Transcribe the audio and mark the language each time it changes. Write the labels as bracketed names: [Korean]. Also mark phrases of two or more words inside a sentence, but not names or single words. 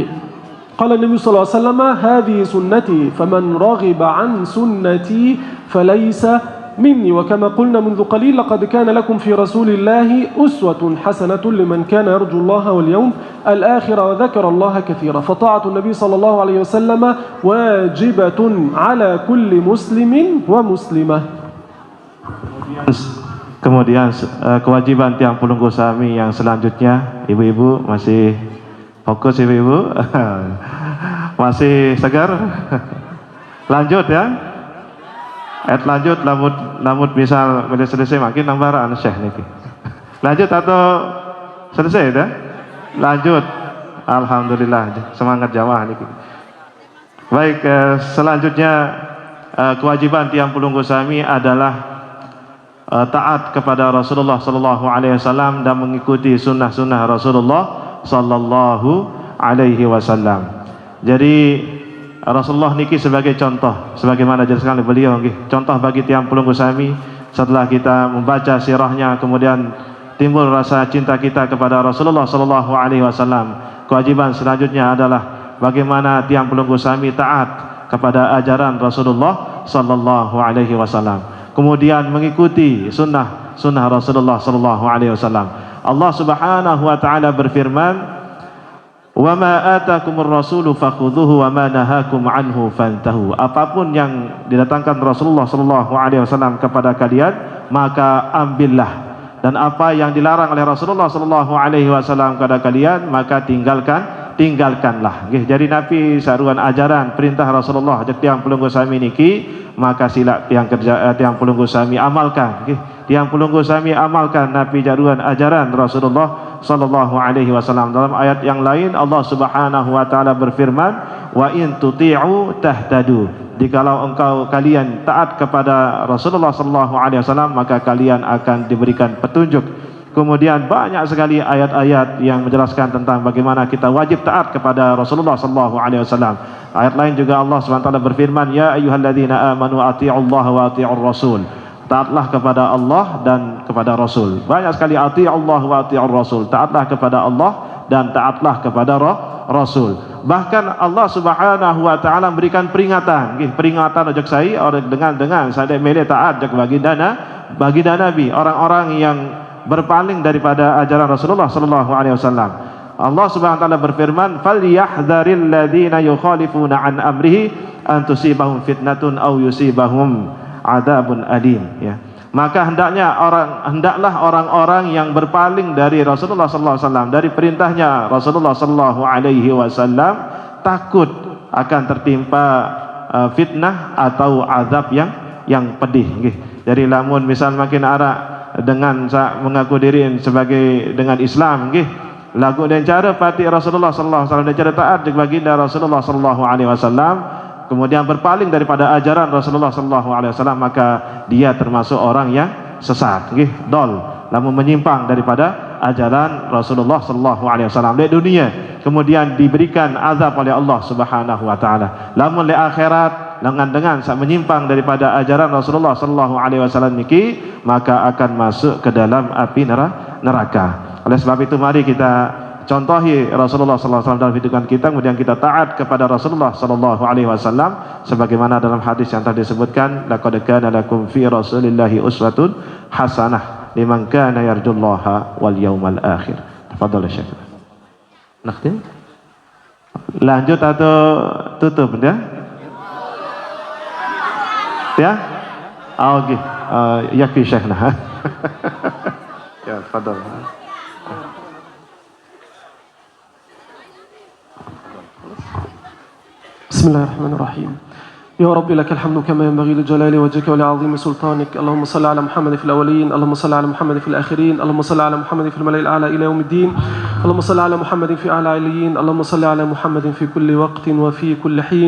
[Arabic] قال النبي صلى الله عليه وسلم: هذه سنتي فمن رغب عن سنتي فليس مني. وكما قلنا منذ قليل: لقد كان لكم في رسول الله أسوة حسنة لمن كان يرجو الله واليوم الآخر وذكر الله كثيرا. فطاعة النبي صلى الله عليه وسلم واجبة على كل مسلم ومسلمة. [Indonesian] Kemudian kewajiban [Sasak] tiang pelunggu sami [Indonesian] yang selanjutnya, ibu-ibu masih fokus, ibu-ibu masih segar? Lanjut ya. [Sasak] Lanjut, lamut misal selesai makin nambaran Syekh niki. [Indonesian] Lanjut atau selesai dah? Lanjut. Alhamdulillah, semangat jamaah niki. Baik, selanjutnya kewajiban [Sasak] tiang pelunggu sami [Indonesian] adalah taat kepada Rasulullah [Arabic] صلى الله عليه وسلم [Indonesian] dan mengikuti sunnah-sunnah Rasulullah [Arabic] صلى الله عليه وسلم. [Indonesian] Jadi Rasulullah niki sebagai contoh, sebagaimana jelaskan oleh beliau nggih, contoh bagi [Sasak] tiang pelunggu sami. [Indonesian] Setelah kita membaca sirahnya, kemudian timbul rasa cinta kita kepada Rasulullah [Arabic] صلى الله عليه وسلم. [Indonesian] Kewajiban selanjutnya adalah bagaimana [Sasak] tiang pelunggu sami [Indonesian] taat kepada ajaran Rasulullah [Arabic] صلى الله عليه وسلم. [Indonesian] Kemudian mengikuti sunnah Rasulullah [Arabic] صلى الله عليه وسلم. الله سبحانه وتعالى [Indonesian] berfirman: [Arabic] "وما آتاكم الرسول فخذوه وما نهاكم عنه فانتهوا." [Indonesian] Apapun yang didatangkan Rasulullah [Arabic] صلى الله عليه وسلم [Indonesian] kepada kalian, maka ambillah, dan apa yang dilarang oleh Rasulullah [Arabic] صلى الله عليه وسلم [Indonesian] kepada kalian, maka tinggalkanlah. [Sasak] Nggih, jadi nabi saruan ajaran perintah Rasulullah ajak tiang pelunggu sami niki, maka sila tiang pelunggu sami amalkan. Nggih, tiang pelunggu sami amalkan nabi jaruan ajaran Rasulullah [Arabic] صلى الله عليه وسلم. [Indonesian] Dalam ayat yang lain [Arabic] الله سبحانه وتعالى [Indonesian] berfirman: [Arabic] "وإن تطيعوه تهتدوا." [Indonesian] Jikalau kalian taat kepada Rasulullah [Arabic] صلى الله عليه وسلم, [Indonesian] maka kalian akan diberikan petunjuk. Kemudian banyak sekali ayat-ayat yang menjelaskan tentang bagaimana kita wajib taat kepada Rasulullah [Arabic] صلى الله عليه وسلم. [Indonesian] Ayat lain juga [Arabic] الله سبحانه وتعالى [Indonesian] berfirman: [Arabic] "يا أيها الذين آمنوا أطيعوا الله وأطيعوا الرسول." [Indonesian] Taatlah kepada Allah dan kepada Rasul. Banyak sekali [Arabic] أطيعوا الله وأطيعوا الرسول. [Indonesian] Taatlah kepada Allah dan taatlah kepada Rasul. Bahkan [Arabic] الله سبحانه وتعالى [Indonesian] memberikan peringatan, nggih, peringatan [Sasak] ojok sai orang dengan sadek mele taat jak baginda Nabi, [Indonesian] orang-orang yang berpaling daripada ajaran Rasulullah [Arabic] صلى الله عليه وسلم. الله سبحانه وتعالى [Indonesian] berfirman: [Arabic] "فليحذر الذين يخالفون عن أمره أن تصيبهم فتنة أو يصيبهم عذاب أليم. يا. [Indonesian] Maka hendaklah orang-orang yang berpaling dari Rasulullah [Arabic] صلى الله عليه وسلم, [Indonesian] dari perintahnya Rasulullah [Arabic] صلى الله عليه وسلم, [Indonesian] takut akan tertimpa fitnah atau azab yang pedih nggih. Jadi lamun misal makin arak dengan mengaku diri sebagai dengan Islam nggih, lagu dan cara pati Rasulullah [Arabic] صلى الله عليه وسلم [Indonesian] dan cara taat baginda Rasulullah [Arabic] صلى الله عليه وسلم, [Indonesian] kemudian berpaling daripada ajaran Rasulullah [Arabic] صلى الله عليه وسلم, [Indonesian] maka dia termasuk orang yang sesat nggih, dol, lamun menyimpang daripada ajaran Rasulullah [Arabic] صلى الله عليه وسلم [Indonesian] di dunia, kemudian diberikan azab oleh [Arabic] الله سبحانه وتعالى. [Indonesian] Lamun di akhirat dengan menyimpang daripada ajaran Rasulullah [Arabic] صلى الله عليه وسلم [Indonesian] niki, maka akan masuk ke dalam api neraka. Oleh sebab itu mari kita contohi Rasulullah [Arabic] صلى الله عليه وسلم [Indonesian] dalam hidupan kita, kemudian kita taat kepada Rasulullah [Arabic] صلى الله عليه وسلم [Indonesian] sebagaimana dalam hadis yang tadi disebutkan: [Arabic] "لقد كان لكم في رسول الله أسوة حسنة لمن كان يرجو الله واليوم الآخر. تفضل شيخ. [Indonesian] Nakhtim? Lanjut atau tutup ya? Ya? Oke. [Arabic] يكفي شيخنا. يا, tafadhal. بسم الله الرحمن الرحيم. يا رب لك الحمد كما ينبغي لجلال وجهك ولعظيم سلطانك. اللهم صل على محمد في الأولين، اللهم صل على محمد في الآخرين، اللهم صل على محمد في الملأ الأعلى إلى يوم الدين، اللهم صل على محمد في أعلى عليين، اللهم صل على محمد في كل وقت وفي كل حين.